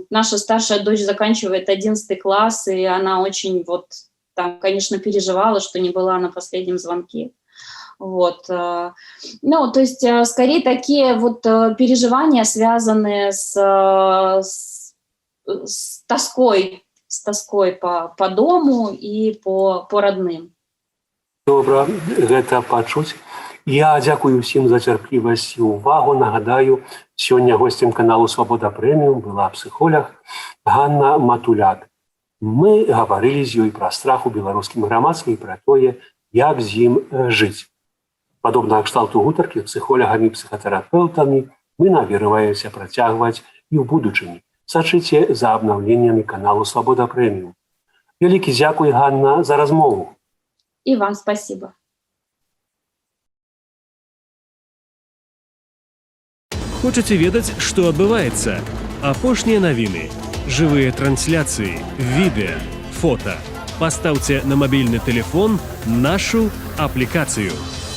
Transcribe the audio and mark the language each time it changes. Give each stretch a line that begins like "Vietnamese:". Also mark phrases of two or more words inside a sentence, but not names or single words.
Russian: Наша старшая дочь заканчивает 11 класс, и она очень вот там, конечно, переживала, что не была на последнем звонке. Вот. Ну, то есть, скорее, такие вот переживания, связанные с тоской по дому и по родным.
Belarusian: Добра гэта пачуць. Я дзякую ўсім за цярплівасць і ўвагу. Нагадаю, сёння госцем каналу «Свабода Прэміум» была псіхолог Ганна Матуляк. Мы гаварылі з ёй пра страх у беларускім грамадстве і пра тое, як з ім жыць. Падобнага кшталту гутаркі з псіхолагамі і псіхатэрапеўтамі мы намерваемся працягваць і ў будучыні. Сачыце за абнаўленнямі каналу «Свабода Прэміум». Вялікі дзякуй, Ганна, за размову.
Russian: И вам спасибо.
Belarusian: Хочаце ведаць, што адбываецца? Апошнія навіны, жывыя трансляцыі, відэа, фота. Пастаўце на мабільны тэлефон нашу аплікацыю.